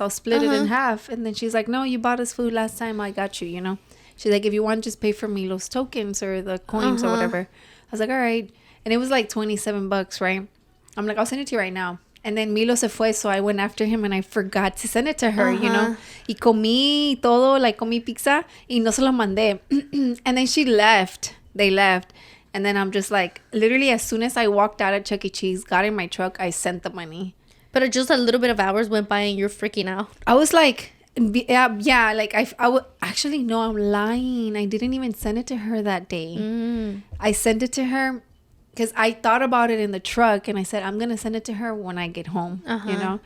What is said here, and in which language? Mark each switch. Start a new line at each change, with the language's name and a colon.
English: I'll split it in half. And then she's like, no, you bought us food last time. I got you, you know. She's like, if you want, just pay for Milo's tokens or the coins or whatever. I was like, all right. And it was like $27, right? I'm like, I'll send it to you right now. And then Milo
Spanish: se fue,
English: so I went after him and I forgot to send it to her, you know.
Spanish: Y comí todo,
English: like,
Spanish: comí pizza y no se lo mandé.
English: And then she left. They left. And then I'm just like, literally, as soon as I walked out of Chuck E. Cheese, got in my truck, I sent the money. But just a little bit of hours went by and you're freaking out. I was like, yeah, like, I would actually, no, I'm lying. I didn't even send it to her that day. I sent it to her because I thought about it in the truck and I said, I'm going to send it to her when I get home, you know?